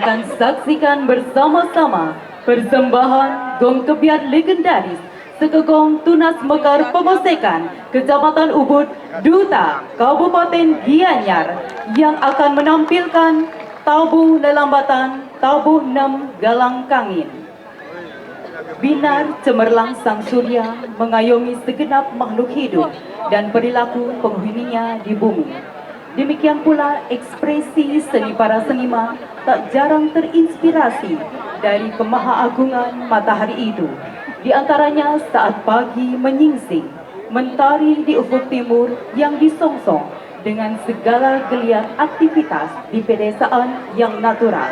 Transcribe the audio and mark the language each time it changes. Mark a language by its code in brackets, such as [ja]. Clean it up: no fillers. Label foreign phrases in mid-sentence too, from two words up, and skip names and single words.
[id] akan saksikan bersama-sama persembahan Gong Kebiar legendaris Sekegong Tunas Mekar Pengosekan, Kecamatan Ubud, Duta Kabupaten Gianyar, yang akan menampilkan tabuh lelambatan, tabuh 6 galang kangin. Binar cemerlang sang surya mengayomi segenap makhluk hidup dan perilaku penghuninya di bumi. Demikian pula ekspresi seni para seniman tak jarang terinspirasi dari kemahaagungan matahari itu. Di antaranya saat pagi menyingsing, mentari di ufuk timur yang disongsong dengan segala geliat aktivitas di pedesaan yang natural.